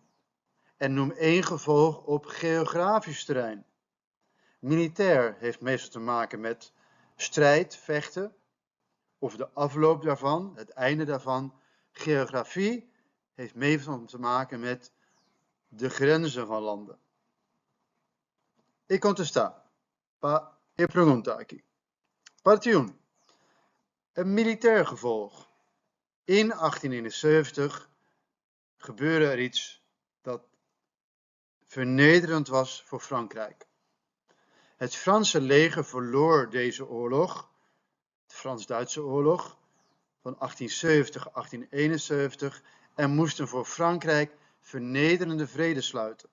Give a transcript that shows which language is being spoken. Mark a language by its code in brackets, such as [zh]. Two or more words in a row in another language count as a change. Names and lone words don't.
[nl] En noem 1 gevolg op geografisch terrein. Militair heeft meestal te maken met strijd, vechten, of de afloop daarvan, het einde daarvan. Geografie heeft meestal te maken met de grenzen van landen. [pap] E contesta. E pregunta aqui. Parte 1. [nl] Een militair gevolg. In 1871 gebeurde er iets dat vernederend was voor Frankrijk. Het Franse leger verloor deze oorlog, de Frans-Duitse oorlog, van 1870-1871 en moesten voor Frankrijk vernederende vrede sluiten.